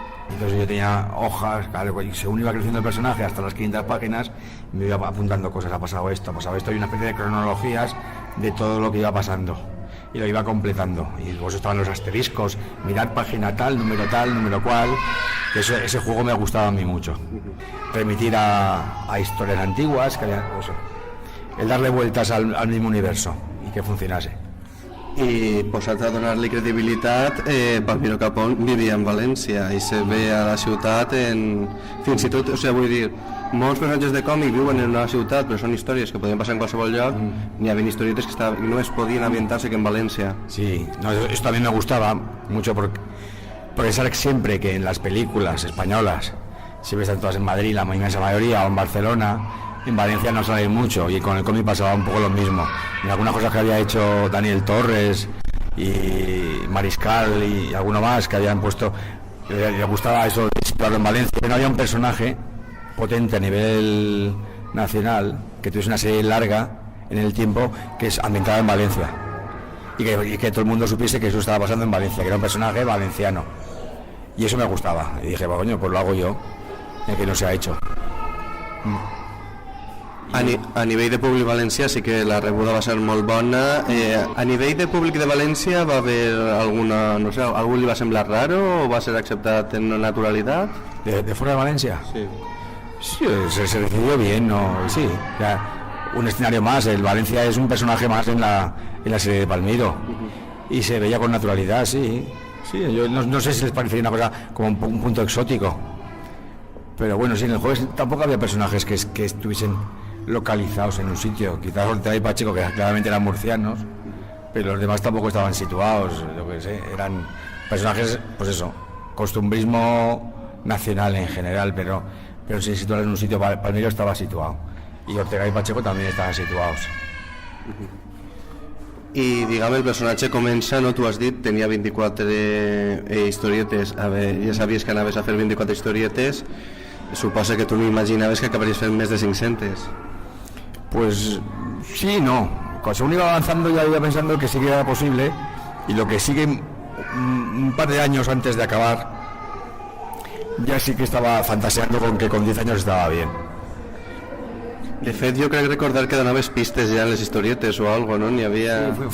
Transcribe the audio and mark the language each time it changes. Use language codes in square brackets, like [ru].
[es] Entonces yo tenía hojas, claro, y según iba creciendo el personaje hasta las 500 páginas, me iba apuntando cosas, ha pasado esto, y una especie de cronologías de todo lo que iba pasando, y lo iba completando, y luego estaban los asteriscos, mirar página tal, número cual, que ese juego me gustaba a mí mucho, remitir a historias antiguas, que había, pues, el darle vueltas al mismo universo, y que funcionase. [ca] I posat a donar-li credibilitat, Palmiro Capón vivia en València i se ve a la ciutat fins i tot, o sigui, vull dir, molts personatges de còmic viuen en una ciutat, però són històries que podien passar en qualsevol lloc. N'hi havia historietes que només podien ambientar-se que en València. [es] Sí, no, eso también me gustaba mucho porque sabes siempre que en las películas españolas siempre están todas en Madrid, la inmensa mayoría, o en Barcelona. En Valencia no sale mucho, y con el cómic pasaba un poco lo mismo. En algunas cosas que había hecho Daniel Torres y Mariscal y alguno más que habían puesto, le gustaba eso de situarlo en Valencia, pero no había un personaje potente a nivel nacional que tuviese una serie larga en el tiempo que es ambientada en Valencia, y que todo el mundo supiese que eso estaba pasando en Valencia, que era un personaje valenciano, y eso me gustaba, y dije, bueno, coño, pues lo hago yo, ya que no se ha hecho. [ca] A nivell de públic valencià sí que la rebuda va ser molt bona. A nivell de públic de València va haver alguna, no sé, algú li va semblar raro o va ser acceptat en naturalitat? [es] ¿De fuera de Valencia? Sí. Sí, se recibió bien, ¿no? Sí, ya, un escenario más. El Valencia es un personaje más en la serie de Palmiro, y se veía con naturalidad, sí. Yo no sé si les parecería una cosa como un punto exótico, pero bueno, sí, en el jueves tampoco había personajes que estuviesen localizados en un sitio. Quizás Ortega y Pacheco, que claramente eran murcianos, pero los demás tampoco estaban situados, yo qué sé, eran personajes, pues eso, costumbrismo nacional en general, pero sin situar en un sitio. Palmiro estaba situado, y Ortega y Pacheco también estaban situados. [ca] I, diguem, el personatge comença, no? Tu has dit, tenia 24 historietes. A veure, ja sabies que anaves a fer 24 historietes. Suposa que tu no imaginaves que acabaries fent més de 500. [es] Pues sí, no. Según iba avanzando ya iba pensando que sí que era posible, y lo que sigue un par de años antes de acabar ya sí que estaba fantaseando con que con 10 años estaba bien. [ca] De fet, jo crec recordar que donaves pistes ya en les historietes o algo, ¿no? Ni había...